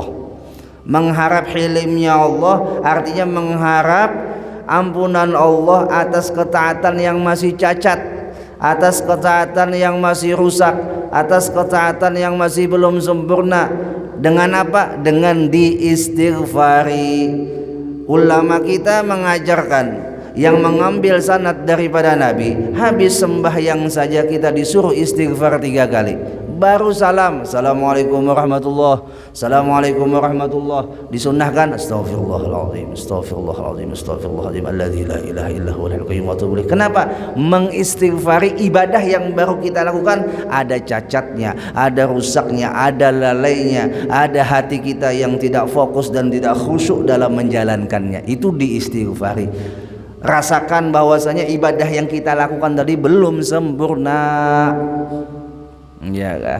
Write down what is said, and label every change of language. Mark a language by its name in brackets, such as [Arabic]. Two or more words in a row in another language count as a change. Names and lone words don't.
[Indonesian] Mengharap hilimnya Allah artinya mengharap ampunan Allah atas ketaatan yang masih cacat, atas ketaatan yang masih rusak, atas ketaatan yang masih belum sempurna. Dengan apa? Dengan diistighfari. Ulama kita mengajarkan, yang mengambil sanad daripada Nabi, habis sembahyang saja kita disuruh istighfar 3 kali. Baru salam, [Arabic] السلام عليكم ورحمة الله، السلام عليكم ورحمة الله, disunnahkan أستغفر الله العظيم، أستغفر الله العظيم، أستغفر الله العظيم, الذي لا إله إلا هو القيوم وأتوب إليه. Kenapa? [Indonesian] Mengistighfari ibadah yang baru kita lakukan ada cacatnya, ada rusaknya, ada lalainya, ada hati kita yang tidak fokus dan tidak khusyuk dalam menjalankannya. Itu diistighfari. Rasakan bahwasanya ibadah yang kita lakukan tadi belum sempurna, ya kan?